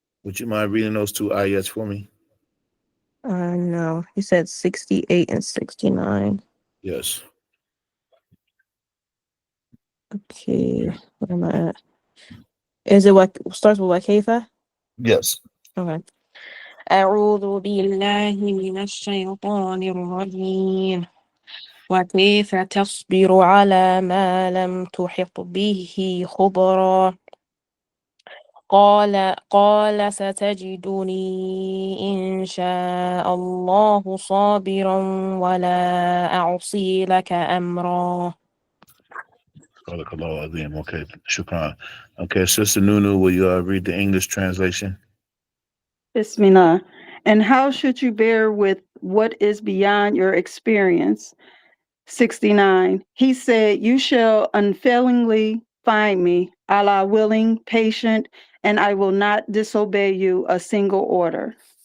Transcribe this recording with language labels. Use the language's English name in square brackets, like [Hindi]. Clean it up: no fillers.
[English] Would you mind reading those two ayats for me? No. He said 68 and 69. Yes. Okay. Where am I at? Is it what starts with Wakaifa? Yes. Okay. [Arabic] أعوذ بالله من الشيطان الرجيم وكيف تصبر على ما لم تحط به خبرا قال ستجدني إن شاء الله صابرا ولا أعصي لك أمرا. [English] Okay, shukran. Okay, Sister Nunu, will you read the English translation? Bismillah. And how should you bear with what is beyond your experience? 69. He said, you shall unfailingly find me, Allah willing, patient, and I will not disobey you a single order.